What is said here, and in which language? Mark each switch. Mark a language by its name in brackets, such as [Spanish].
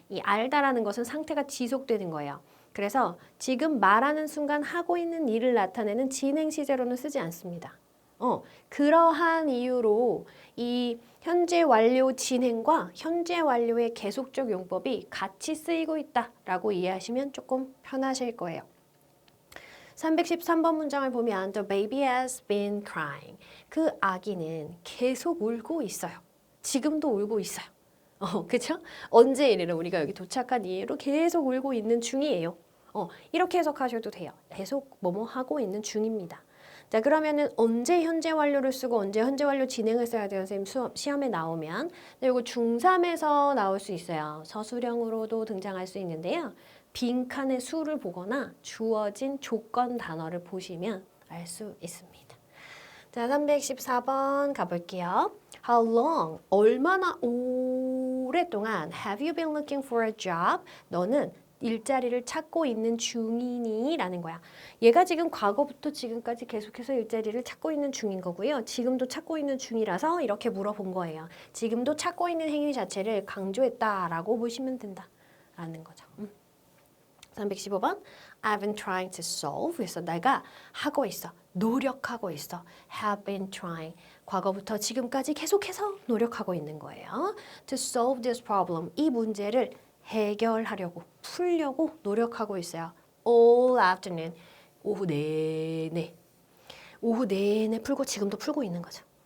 [Korean] 이 알다라는 것은 상태가 지속되는 거예요. 그래서 지금 말하는 순간 하고 있는 일을 나타내는 진행 시제로는 쓰지 않습니다. 그러한 이유로 이 현재 완료 진행과 현재 완료의 계속적 용법이 같이 쓰이고 있다라고 이해하시면 조금 편하실 거예요. 313번 문장을 보면 [English] The baby has been crying. [Korean] 그 아기는 계속 울고 있어요. 지금도 울고 있어요. 그쵸? 언제 이래로 우리가 여기 도착한 이후로 계속 울고 있는 중이에요. 이렇게 해석하셔도 돼요. 계속 뭐뭐 하고 있는 중입니다. 자, 그러면은 언제 현재 완료를 쓰고 언제 현재 완료 진행을 써야 돼요? 선생님 시험에 나오면. 이거 중3에서 나올 수 있어요. 서술형으로도 등장할 수 있는데요. 빈칸의 수를 보거나 주어진 조건 단어를 보시면 알 수 있습니다. 자, 314번 가볼게요. [English] How long? [Korean] 얼마나 오랫동안 [English] have you been looking for a job? [Korean] 너는 일자리를 찾고 있는 중이니? 라는 거야. 얘가 지금 과거부터 지금까지 계속해서 일자리를 찾고 있는 중인 거고요. 지금도 찾고 있는 중이라서 이렇게 물어본 거예요. 지금도 찾고 있는 행위 자체를 강조했다라고 보시면 된다. 라는 거죠. [English] 315번 I've been trying to solve. [Korean] 그래서 내가 하고 있어. 노력하고 있어. [English] have been trying. [Korean] 과거부터 지금까지 계속해서 노력하고 있는 거예요. [English] To solve this problem. [Korean] 이 문제를 해결하려고, 풀려고 노력하고 있어요. [English] All afternoon. [Korean] 오후 내내. 오후 내내 풀고 지금도 풀고 있는 거죠.